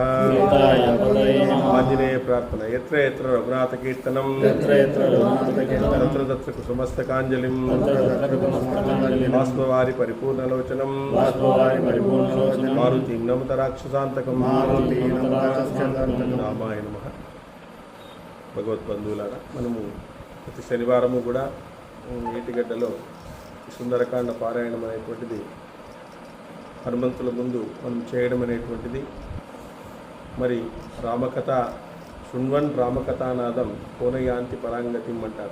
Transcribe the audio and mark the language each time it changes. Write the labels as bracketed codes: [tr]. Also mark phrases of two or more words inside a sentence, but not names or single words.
[sa] आंजनेय प्रार्थना। यत्र यत्र रघुनाथ कीर्तनं तत्र तत्र कुसुमस्तकाञ्जलिं बाष्पवारि परिपूर्णलोचनं मारुतिं नमत राक्षसान्तकं। रामाय नमः। [te] భగవద్బంధువులారా, మనము ప్రతి శనివారము కూడా ఏటిగడ్డలో సుందరకాండ పారాయణం అనేటువంటిది హనుమంతుల ముందు మనం చేయడం అనేటువంటిది. [sa] మరి రామకథ శృణ్వన్ రామకథానాదం కోనయాంతి పరాంగతిం అంటారు.